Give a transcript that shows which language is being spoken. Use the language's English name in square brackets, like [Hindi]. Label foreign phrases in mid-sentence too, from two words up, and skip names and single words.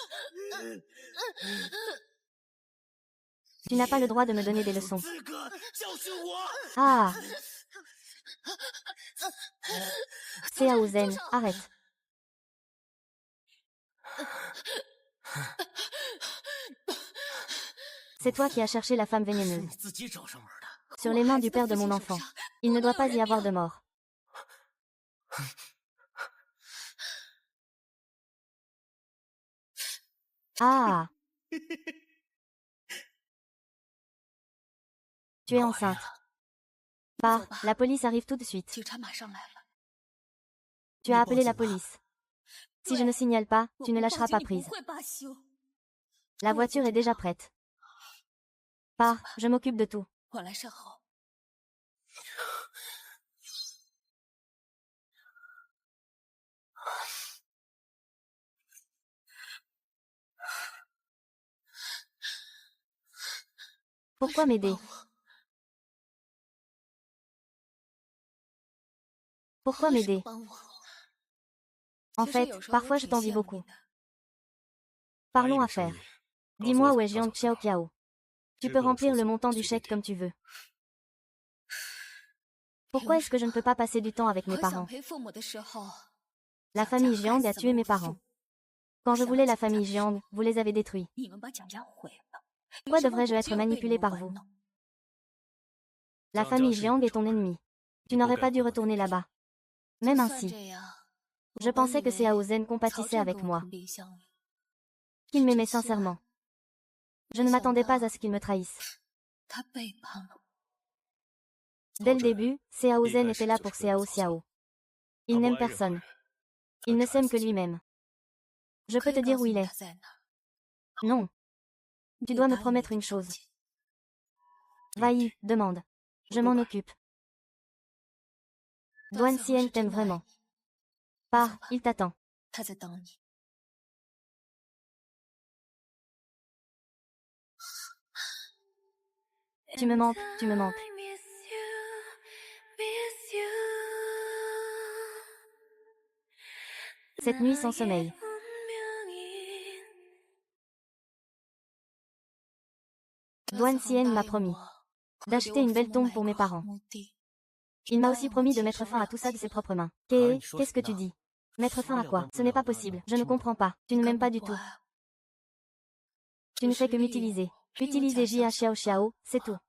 [French] Tu n'as pas le droit de me donner des leçons. Ah! Xiao Zhen, arrête. C'est toi qui as cherché la femme vénéneuse. [Chinese] 你自己找上门的。 [French] Sur les mains du père de mon enfant. Il ne doit pas y avoir de mort. Ah. Tu es enceinte. Pars, la police arrive tout de suite. [Chinese] 警察马上来了。 [French] Tu as appelé la police. Si je ne signale pas, tu ne lâcheras pas [Chinese] 你不 [French] prise. [Chinese] 会罢休。 [French] La voiture est déjà prête. Pars, je m'occupe de tout. [Chinese] 我来善后。 [French] Pourquoi m'aider? Pourquoi m'aider? [Chinese] 帮我。 [French] En [Chinese] 其实 [French] fait, [Chinese] 有时候我 [French] parfois je [Chinese] 挺 [French] t'envie [Chinese] 羡慕 [French] beaucoup. [Chinese] 你的。 [French] Parlons affaires. Dis-moi où est Jiang Xiao Kiao. Tu peux remplir le montant du chèque comme tu veux. Pourquoi est-ce que je ne peux pas passer du temps avec mes [Chinese] 我想 [French] parents? [Chinese] 陪父母的时候， [French] La famille Jiang a tué mes parents. Quand je voulais la famille Jiang, vous les avez détruits. [Chinese] 你们把蒋家毁了。 [French] Pourquoi devrais-je être manipulé par vous? La famille Jiang est ton ennemi. Tu n'aurais pas dû retourner là-bas. Même [Chinese] 就算 [French] ainsi, [Chinese] 这样， [French] je [Chinese] 我本 [French] pensais [Chinese] 以 [French] que [Chinese] 为 [French] Xiao Zhen [Chinese] 曹 [French] compatissait [Chinese] 正 [French] avec [Chinese] 跟我 [French] moi, [Chinese] 同病相怜。 [French] qu'il m'aimait [Chinese] 真希望 [French] sincèrement. Je ne m'attendais pas à ce qu'il me trahisse. [Chinese] 他背叛了我。 [French] Dès le début, Xiao Zhen était là pour Xiao Xiao. Il n'aime personne. Il ne s'aime que lui-même. Je [Chinese] 可 [French] peux [Chinese] 以 [French] te [Chinese] 告 [French] dire [Chinese] 诉 [French] où [Chinese] 你 [French] il est. [Chinese] 他在哪儿。 [French] Non. Tu [Chinese] 你 [French] dois me [Chinese] 答应我 [French] promettre [Chinese] 一 [French] une [Chinese] 定要 [French] chose. [Chinese] 紧。 [French] Vailly, demande. Je m'en occupe. Duan Xian t'aime vraiment. Pars, il t'attend. [Chinese] 他在等你。 [French] Tu me manques, tu me manques. [English] I miss you, miss you. [French] Cette nuit sans sommeil. [Korean] 나의 운명인. [French] Duan Xian m'a promis d'acheter une belle tombe pour mes parents. Il m'a aussi promis de mettre fin à tout ça de ses propres mains. Qu'est-ce que tu dis? Mettre fin à quoi? Ce n'est pas possible. Je ne comprends pas. Tu ne m'aimes pas du tout. Tu ne fais que m'utiliser. Utiliser Jia Xiao Xiao, c'est tout.